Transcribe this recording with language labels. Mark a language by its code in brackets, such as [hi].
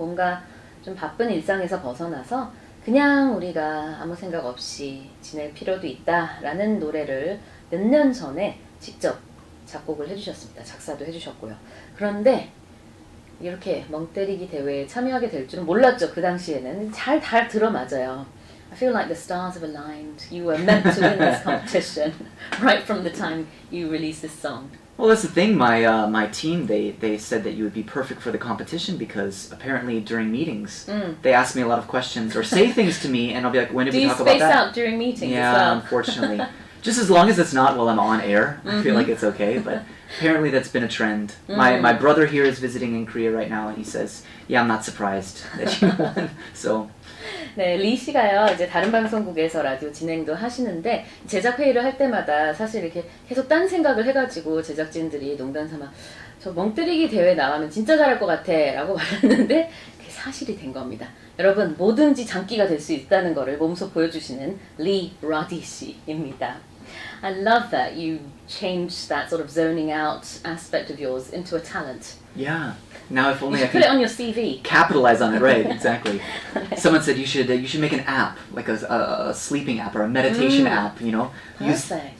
[ko] 뭔가 좀 바쁜 일상에서 벗어나서 그냥 우리가 아무 생각 없이 지낼 필요도 있다라는 노래를 몇 년 전에 직접 작곡을 해주셨습니다. 작사도 해주셨고요. 그런데 이렇게 멍때리기 대회에 참여하게 될 줄은 몰랐죠. 그 당시에는 잘 들어맞아요. [en] I feel like the stars have aligned. You were meant to win this competition right from the time you released this song. Well, that's the thing. My team, they said that you would be perfect for the competition because apparently during meetings, they ask me a lot of questions or say things to me, and I'll be like, when did we talk about that? Do you space out during meetings as well? Yeah, unfortunately. Just as long as it's not while I'm on air, I feel like it's okay, but apparently that's been a trend. My brother here is visiting in Korea right now, and he says, yeah, I'm not surprised that you won. So... [ko] 네, 리 씨가요, 이제 다른 방송국에서 라디오 진행도 하시는데, 제작 회의를 할 때마다 사실 이렇게 계속 딴 생각을 해가지고 제작진들이 농담 삼아, 저 멍때리기 대회 나가면 진짜 잘할 것 같아 라고 말했는데, 그게 사실이 된 겁니다. 여러분, 뭐든지 장기가 될 수 있다는 거를 몸소 보여주시는 리 라디 씨입니다. [en] I love that you changed that sort of zoning out aspect of yours into a talent. Yeah. Now if only You I should could put it on your CV. capitalize on it, right? Exactly. Someone said you should make an app, like a sleeping app or a meditation app. You know, Perfect.